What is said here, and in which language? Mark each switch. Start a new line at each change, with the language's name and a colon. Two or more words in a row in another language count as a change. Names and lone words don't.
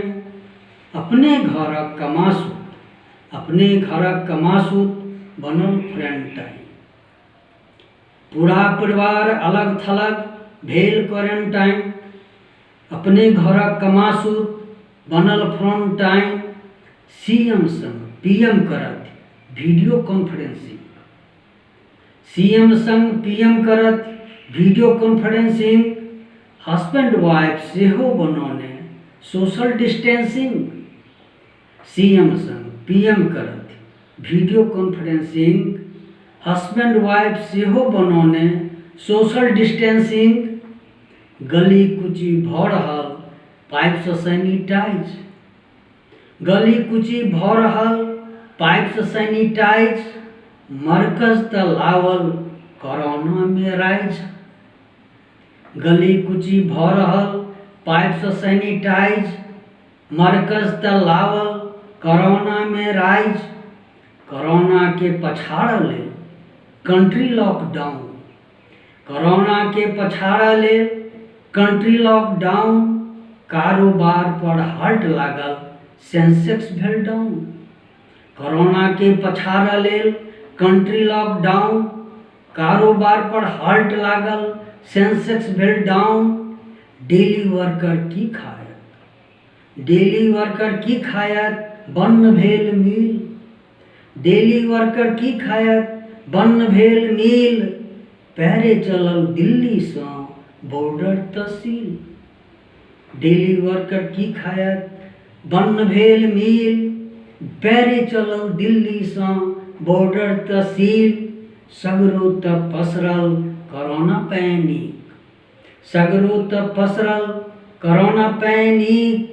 Maithili: अपने घरक कमासुत, अपने घरक कमासुत बनल फ्रेंटाइन। पूरा परिवार अलग थलग भेल क्वारंटाइन। अपने घरक कमासुत बनल फ्रंटाइन। सीएम संग पीएम करत
English: video conferencing.
Maithili: सीएम संग पीएम करत
English: video conferencing. husband wife
Maithili: सेहो बनौने
English: social distancing.
Maithili: सीएम संग पीएम करत
English: video conferencing. husband wife
Maithili: सेहो बनौने
English: social distancing.
Maithili: गली कुची भऽ रहल पाइप से सैनिटाइज। गली कुची भऽ रहल पाइप से सैनिटाइज। मरकज त लावल कोरोना में राइज। गली कुची भऽ रहल पाइप से सैनिटाइज। मरकज त लावल कोरोना में राइज। कोरोना के पछाड़ ले
English: country lockdown.
Maithili: कोरोना के पछाड़ ले
English: country lockdown.
Maithili: कारोबार पर हर्ट लागल सेंसेक्स भेल डाउन। कोरोना के पछाड़ लेल
English: country lockdown.
Maithili: कारोबार पर हर्ट लागल सेंसेक्स भेल डाउन।
English: daily worker
Maithili: की खायत,
English: daily worker
Maithili: की खायत बन्न भेल मील।
English: daily worker
Maithili: की खायत बन्न भेल मील। पैरे चलल दिल्ली से बॉर्डर तहसील।
English: daily worker
Maithili: की खायत बन्न भेल मील। पैरे चलल दिल्ली से बॉर्डर तहसील। सगरो तब पसरल
English: corona panic.
Maithili: सगरो तब पसरल
English: corona panic.